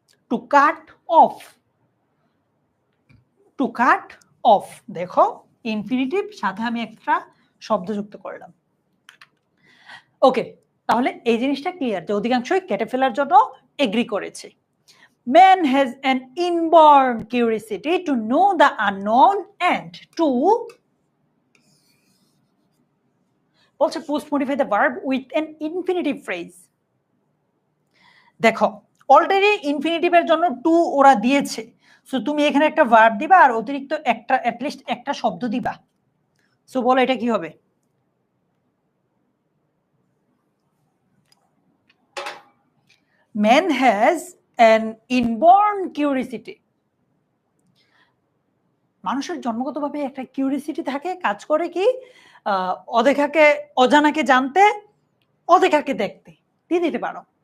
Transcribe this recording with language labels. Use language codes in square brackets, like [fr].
[en] to cut off, to cut off, [bn] দেখো infinitive সাথে আমি একটা শব্দ যুক্ত করলাম। ওকে, তাহলে এই জিনিসটা ক্লিয়ার যে অধিকাংশই কেটে ফেলার জন্য এগ্রি করেছে। [en] Man has an inborn curiosity to know the unknown and to also post modify the verb with an infinitive phrase. [bn] দেখো অলরেডি ইনফিনিটিভের জন্য টু ওরা দিয়েছে, সো তুমি এখানে একটা ভার্ব দিবা আর অতিরিক্ত একটা অ্যাটলিস্ট একটা শব্দ দিবা। সো বলো এটা কি হবে? [en] Man has an inborn curiosity. [bn] মানুষের জন্মগতভাবে একটা কিউরিসিটি থাকে, কাজ করে কি অদেখাকে অজানাকে জানতে, অদেখাকে দেখতে। দিয়ে দিতে পারো।